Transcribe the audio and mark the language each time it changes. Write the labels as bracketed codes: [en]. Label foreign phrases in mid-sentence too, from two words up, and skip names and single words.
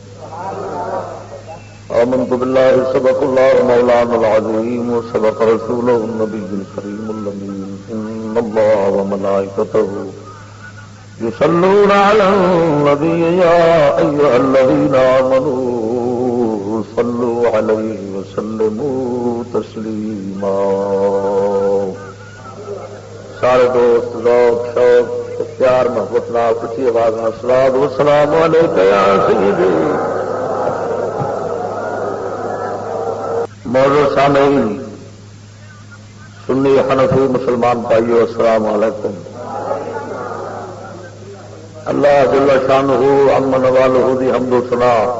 [ar] آمنت بالله صدق الله مولانا العظيم وصدق رسوله النبي الكريم الأمين. إن الله وملائكته يصلون على النبي يا أيها الذين آمنوا صلوا عليه وسلموا تسليما. [pa] سارے دوست ذوق شوق پیار محبت نال اچھی آواز میں [ar] الصلاۃ والسلام علیک یا سیدی. [pa] معزز سامعین، سنی حنفی مسلمان بھائیو، [ar] السلام علیکم. [pa] اللہ [ar] جل شانہ عم نوالہ [pa] دی حمد و ثنا،